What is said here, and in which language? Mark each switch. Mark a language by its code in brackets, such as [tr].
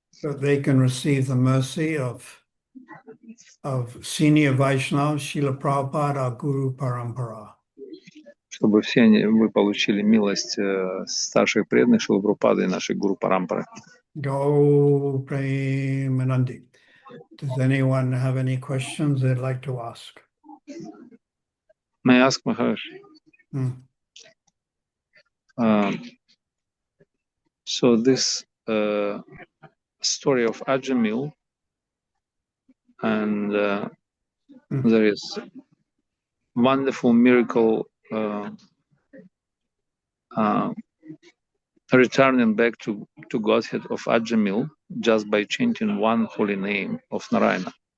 [en] So they can receive the mercy of senior Vaishnavas, Srila Prabhupada, our Guru Parampara. [ru] чтобы все вы получили милость старших преданных Шрилы Прабхупады и нашей Гуру Парампары. Go Premanandi. [en] Does anyone have any questions they'd like to ask? May I ask, Maharaj? So this story of Ajamil, and there is wonderful miracle returning back to Godhead of Ajamil just by chanting one holy name of Narayana.